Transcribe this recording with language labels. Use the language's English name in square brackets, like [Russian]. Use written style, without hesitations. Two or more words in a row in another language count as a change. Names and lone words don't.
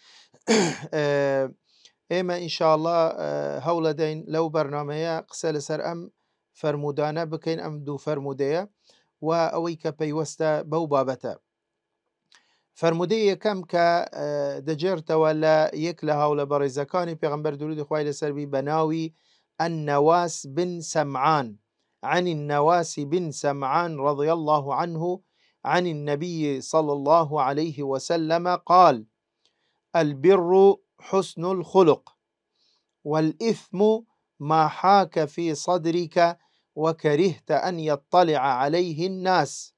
[Central Kurdish] ئێمە ئینشاءالله هەوڵە دەین لەو بەرنامەیە قسە لەسەر ئەم فەرمودانە بکەین، ئەم دوو فەرمودەیە و ئەوەی کە پەیوەستە بەو بابەتە. فەرمودەی یەکەم کە دەجێرتەوە لە یەک لە هاوڵە بەڕێزەکانی پێغەمبەر درودی خوای لەسەربی بە ناوی النواس بن سمعان، [Arabic] عن النواس بن سمعان رضي الله عنه عن النبي صلى الله عليه وسلم قال: البر حسن الخلق، والإثم ما حاك في صدرك وكرهت أن يطلع عليه الناس.